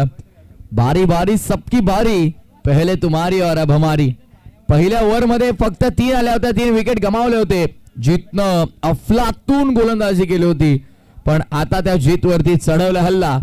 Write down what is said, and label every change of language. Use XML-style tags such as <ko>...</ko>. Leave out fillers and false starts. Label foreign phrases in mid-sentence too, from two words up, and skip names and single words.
<hi>बारी बारी सबकी बारी, पहिले तुम्हारी और अब हमारी.</hi> <mr>पहिल्या ओव्हर मध्ये फक्त 3 आल्या होत्या, 3 विकेट गमावले होते. जीतनं अफलातून गोलंदाजी केली होती, पण आता त्या जीतवरती चढवला हल्ला.</mr>